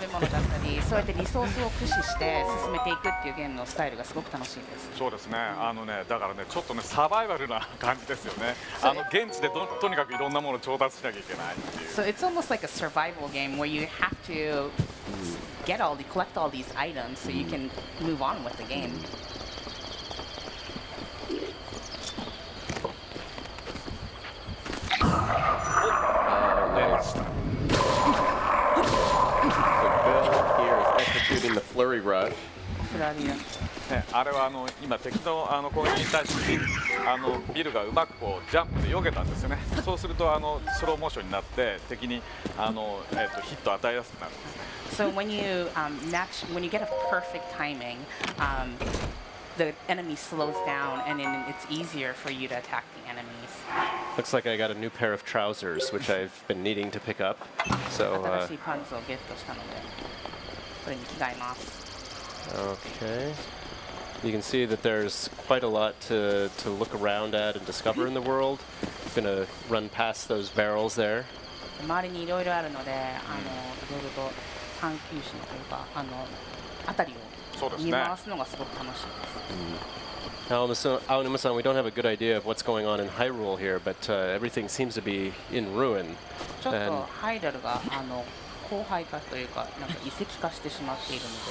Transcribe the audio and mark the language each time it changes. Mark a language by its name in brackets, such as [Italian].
[Japanese] べ物だったりそうやってリソースを駆使して進めていくっていうゲームのスタイルがすごく楽しいです。そうですね。だからねちょっとねサバイバルな感じですよね。現地でとにかくいろんなものを調達しなきゃいけないっていう。 [English] So it's almost like a survival game where you have to collect all these items so you can move on with the game. Nice. So Bill here is executing the flurry rush. [Japanese] フラリアね、あれは今敵の攻撃に対してビルがうまくこうジャンプで避けたんですよね。そうするとスローモーションになって敵にヒットを与えやすくなるんですね。 [English] So when you get a perfect timing, the enemy slows down and then it's easier for you to attack the enemies. Looks like I got a new pair of trousers, which I've been needing to pick up. So, [Japanese] 新しいパンツをゲットしたので、これに着替えます。 [English] okay. You can see that there's quite a lot to look around at and discover in the world. I'm going to run past those barrels there. [Japanese] 周りにいろいろあるので、いろいろと探求心というか、辺りを見回すのがすごく楽しいです。 [English] Aonuma-san, we don't have a good idea of what's going on in Hyrule here, but everything seems to be in ruin. [Japanese] ちょっとハイダルが荒廃化というか、なんか遺跡化してしまっているので。